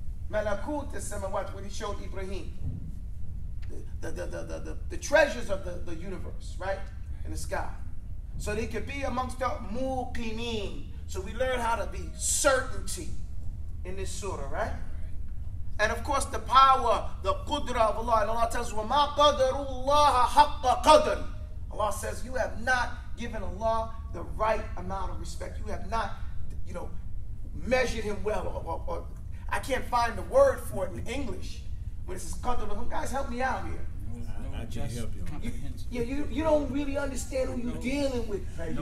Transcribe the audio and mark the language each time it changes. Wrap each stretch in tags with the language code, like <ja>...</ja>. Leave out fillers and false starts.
<en>Malakut as-samawat, when he showed Ibrahim. The treasures of the universe, right? In the sky. So they could be amongst the muqinin. So we learn how to be certainty in this surah, right? And of course the power, the qudra of Allah.</en> <ar>And Allah tells us, وَمَا قَدَرُوا اللَّهَ حَقَّ قَدْرٍ.</ar> <en>Allah says, you have not given Allah the right amount of respect. You have not, measured him well or I can't find the word for it in English. When it says, guys, help me out here. I can't help you. You don't really understand who you're dealing with right here.</en>